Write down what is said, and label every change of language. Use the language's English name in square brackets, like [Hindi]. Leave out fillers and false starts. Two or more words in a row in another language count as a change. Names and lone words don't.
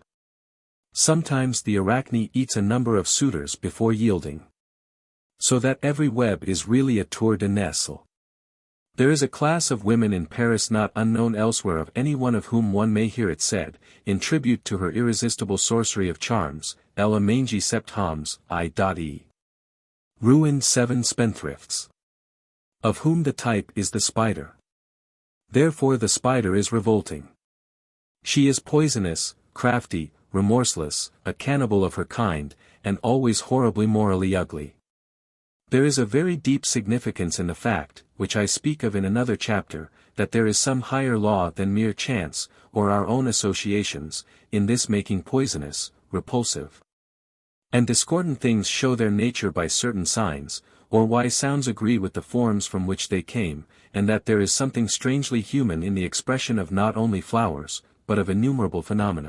[English] Sometimes the arachne eats a number of suitors before yielding. So that every web is really a tour de nesle. There is a class of women in Paris not unknown elsewhere, of any one of whom one may hear it said, in tribute to her irresistible sorcery of charms, [French] Elle mangi sept hommes, [English] i.e. ruined 7 spendthrifts. Of whom the type is the spider. Therefore the spider is revolting. She is poisonous, crafty, remorseless, a cannibal of her kind, and always horribly morally ugly. There is a very deep significance in the fact, which I speak of in another chapter, that there is some higher law than mere chance, or our own associations, in this making poisonous, repulsive, and discordant things show their nature by certain signs, or why sounds agree with the forms from which they came, and that there is something strangely human in the expression of not only flowers, but of innumerable phenomena.